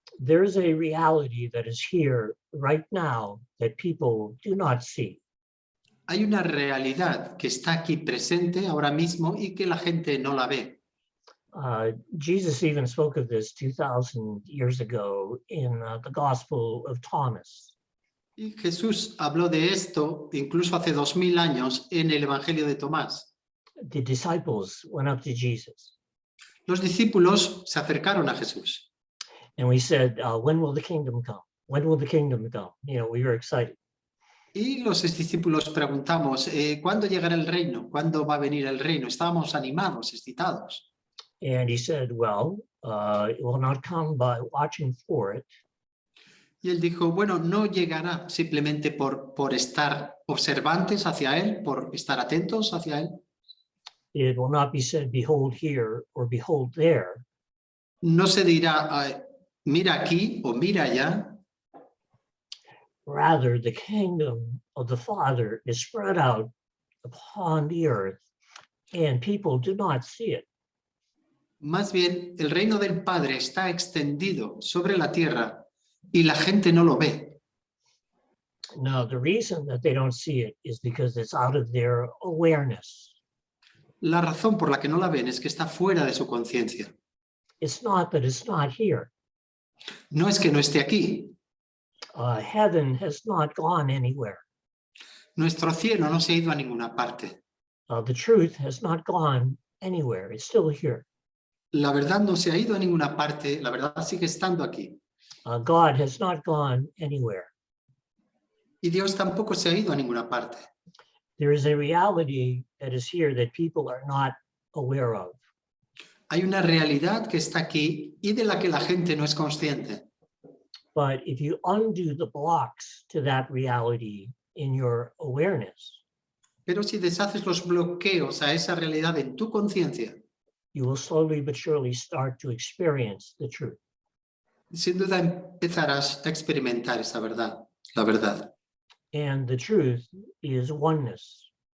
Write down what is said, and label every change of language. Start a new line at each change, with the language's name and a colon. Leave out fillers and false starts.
English: There is a reality that is here right now that people do not see.
Spanish: Hay una realidad que está aquí presente ahora mismo y que la gente no la ve.
English: Jesus even spoke of this 2,000 years ago in the Gospel of Thomas.
Spanish: Y Jesús habló de esto incluso hace 2000 años en el Evangelio de Tomás.
English: The disciples went up to Jesus.
Spanish: Los discípulos se acercaron a Jesús.
English: And we said, when will the kingdom come? When will the kingdom come? You know, we were excited.
Spanish: Y los discípulos preguntamos, ¿cuándo llegará el reino? ¿Cuándo va a venir el reino? Estábamos animados, excitados.
English: And he said, well, it will not come by watching for it.
Spanish: Y él dijo, bueno, no llegará simplemente por estar observantes hacia él, por estar atentos hacia él.
English: It will not be said, behold here or behold there.
Spanish: No se dirá, mira aquí o mira allá.
English: Rather, the kingdom of the Father is spread out upon the earth, and people do not see it.
Spanish: Más bien, el reino del Padre está extendido sobre la tierra y la gente no lo ve.
English: Now, the reason that they don't see it is because it's out of their awareness.
Spanish: La razón por la que no la ven es que está fuera de su conciencia.
English: It's not that it's not here.
Spanish: No es que no esté aquí.
English: Heaven has not gone anywhere.
Spanish: Nuestro cielo no se ha ido a ninguna parte.
English: The truth has not gone anywhere. It's still here.
Spanish: La verdad no se ha ido a ninguna parte. La verdad sigue estando aquí.
English: God has not gone anywhere.
Spanish: Y Dios tampoco se ha ido a ninguna parte.
English: There is a reality that is here that people are not aware of.
Spanish: Hay una realidad que está aquí y de la que la gente no es consciente.
English: But if you undo the blocks to that reality in your awareness,
Spanish: Pero si deshaces los bloqueos a esa realidad en tu conciencia,
English: you will slowly but surely start to experience the truth.
Spanish: sin duda empezarás a experimentar esa verdad, la verdad.
English: And the truth is oneness.